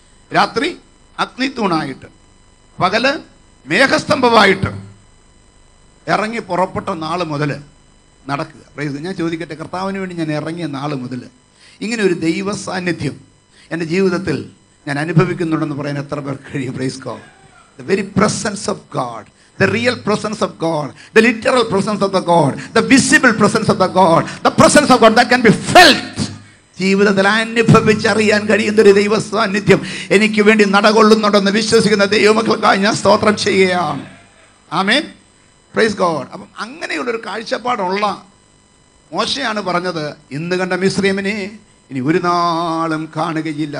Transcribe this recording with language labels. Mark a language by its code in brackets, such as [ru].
[ml] രാത്രി അഗ്നിത്തൂണായിട്ട്, പകല് മേഘസ്തംഭമായിട്ട് ഇറങ്ങി പുറപ്പെട്ട നാൾ മുതൽ നടക്കുക. പ്രൈസ്. ഞാൻ ചോദിക്കട്ടെ, കർത്താവിന് വേണ്ടി ഞാൻ ഇറങ്ങിയ നാൾ മുതൽ ഇങ്ങനെ ഒരു ദൈവ സാന്നിധ്യം എൻ്റെ ജീവിതത്തിൽ ഞാൻ അനുഭവിക്കുന്നുണ്ടെന്ന് പറയാൻ എത്ര പേർ കഴിയും? [en] Praise God. The very presence of God, the real presence of God, the literal presence of the God, the visible presence of the God, the presence of God that can be felt. [ml] ജീവിതത്തിൽ അനുഭവിച്ചറിയാൻ കഴിയുന്നൊരു ദൈവ സാന്നിധ്യം എനിക്ക് വേണ്ടി നടകൊള്ളുന്നുണ്ടെന്ന് വിശ്വസിക്കുന്ന ദൈവമക്കൾക്കായി ഞാൻ സ്തോത്രം ചെയ്യുകയാണ്. ആമേൻ. [en] Praise God. [ml] അപ്പം അങ്ങനെയുള്ളൊരു കാഴ്ചപ്പാടുള്ള മോശയാണ് പറഞ്ഞത്, ഇന്ന് കണ്ട മിസ്രൈമിനെ ഇനി ഒരു നാളും കാണുകയില്ല.